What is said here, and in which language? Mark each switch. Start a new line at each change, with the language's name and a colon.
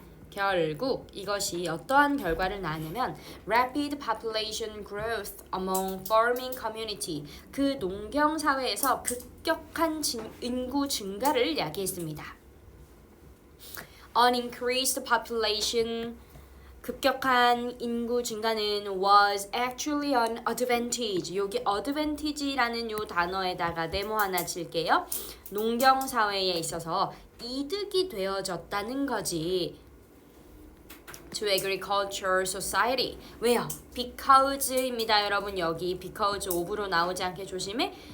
Korean: 결국 이것이 어떠한 결과를 낳았냐면
English: rapid population growth among farming community
Korean: 그 농경 사회에서 급격한 인구 증가를 야기했습니다.
English: An increased population
Korean: 급격한 인구 증가는
English: was actually an advantage.
Korean: 여기 advantage라는 요 단어에다가 네모 하나 칠게요. 농경 사회에 있어서 이득이 되어졌다는 거지.
English: To agriculture society.
Korean: 왜요? because입니다. 여러분 여기 because of로 나오지 않게 조심해.